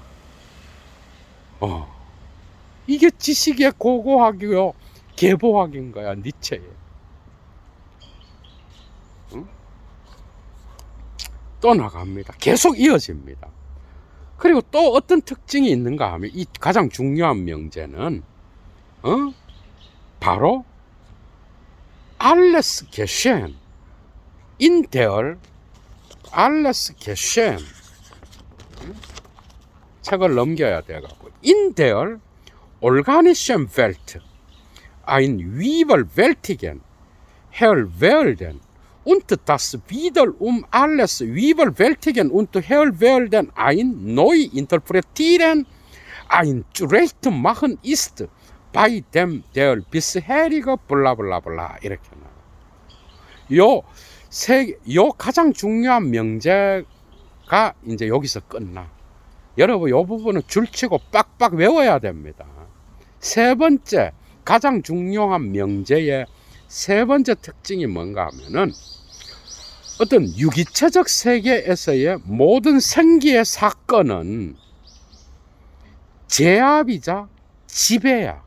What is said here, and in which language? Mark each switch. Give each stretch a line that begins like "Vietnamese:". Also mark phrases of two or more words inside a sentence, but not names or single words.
Korean: 이게 지식의 고고학이요, 계보학인 거야, 니체에. 또 나갑니다. 계속 이어집니다. 그리고 또 어떤 특징이 있는가 하면, 이 가장 중요한 명제는 바로
German: alles geschehen in der alles geschehen,
Korean: 책을 넘겨야 돼가고,
German: in der organischen Welt ein überwältigen Herrwerden und das wiederum alles überwältigen und Herrwerden ein neu interpretieren, ein zurecht machen ist bei dem der bisherige 블라블라블라.
Korean: 이렇게 나와요. 요 가장 중요한 명제가 이제 여기서 끝나. 여러분, 요 부분은 줄치고 빡빡 외워야 됩니다. 세 번째, 가장 중요한 명제의 세 번째 특징이 뭔가 하면은 어떤 유기체적 세계에서의 모든 생기의 사건은 제압이자 지배야.